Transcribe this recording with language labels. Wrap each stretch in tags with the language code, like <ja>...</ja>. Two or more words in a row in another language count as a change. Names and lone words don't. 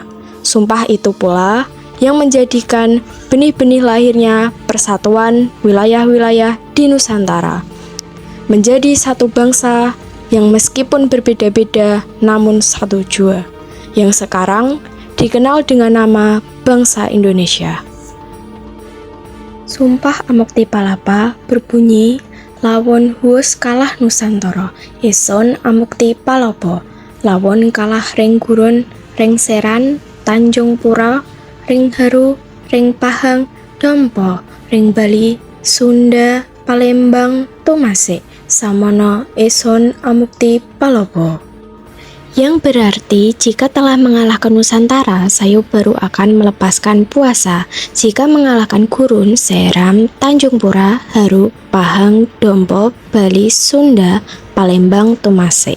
<id>Sumpah itu pula yang menjadikan benih-benih lahirnya persatuan wilayah-wilayah di Nusantara menjadi satu bangsa yang meskipun berbeda-beda namun satu jua, yang sekarang dikenal dengan nama bangsa Indonesia. Sumpah Amukti Palapa berbunyi,</id> <kaw>lawon huus kalah Nusantara, ison Amukti Palopo, lawon kalah ring gurun, ring seran, Tanjung Pura, ring haru, ring pahang, dompo, ring Bali, Sunda, Palembang, Tumase, samono ison Amukti Palopo.</kaw> <id>Yang berarti jika telah mengalahkan Nusantara, saya baru akan melepaskan puasa. Jika mengalahkan Gurun, Seram, Tanjung Pura, Haru, Pahang, Dompo, Bali, Sunda, Palembang, Tumase.</id>